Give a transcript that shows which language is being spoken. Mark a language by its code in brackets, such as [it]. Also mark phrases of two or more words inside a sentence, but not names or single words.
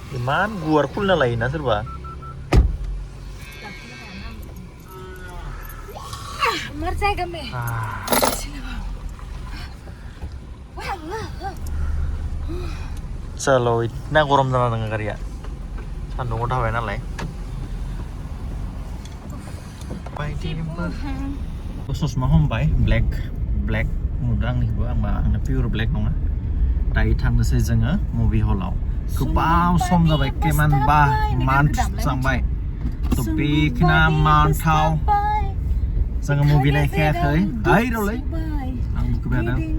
[brx] इमान गुवार खुलिना लायोना सोरबा [hi] मर जाएगा मैं चलो इतना गरम [brx] जाना दङ गारिया सान्दुङाव थाबाय नालाय ससमा हमबाय ब्लेक नुदों आंनिखौबो आंना पियर ब्लेक नङा दायो थांनोसै जोङो मुभि हलाव गोबाव सम जाबाय केमान बा मान्थ जांबाय थ' बेखिना मान्थाव जोङो मुभि नायखायाखै हाय रलै आंबो खोनादों